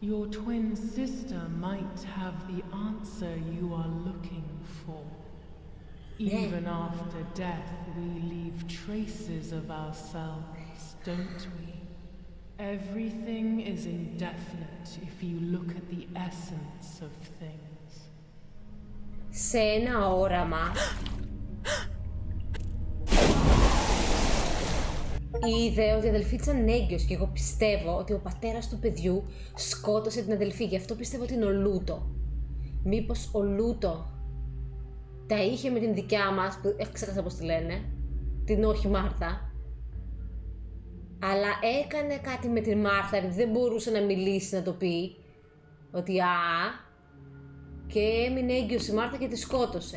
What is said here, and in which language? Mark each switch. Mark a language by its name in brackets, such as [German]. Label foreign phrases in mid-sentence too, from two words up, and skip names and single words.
[English] Your twin sister might have the answer you are looking for. Even after death, we leave traces of ourselves, don't we? Everything is indefinite if you look at the essence of things. [Greek] Σε ένα όραμα είδε ότι η αδελφή της ήταν έγκυος και εγώ πιστεύω ότι ο πατέρας του παιδιού σκότωσε την αδελφή, γι' αυτό πιστεύω ότι είναι ο Λούτο. Μήπως ο Λούτο τα είχε με την δικιά μας, που ξέχασα πώς τη λένε, την όχι Μάρθα, αλλά έκανε κάτι με την Μάρθα επειδή δεν μπορούσε να μιλήσει, να το πει ότι και έμεινε έγκυος η Μάρθα και τη σκότωσε.